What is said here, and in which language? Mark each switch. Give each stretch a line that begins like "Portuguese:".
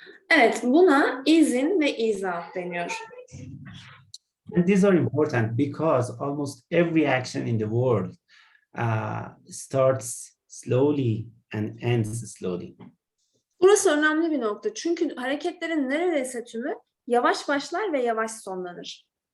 Turkish: Evet, buna ease in ve ease out deniyor.
English: And these are important because almost every action in the world starts slowly and ends slowly.
Turkish: Burası önemli bir nokta. Çünkü hareketlerin neredeyse tümü yavaş başlar ve yavaş sonlanır.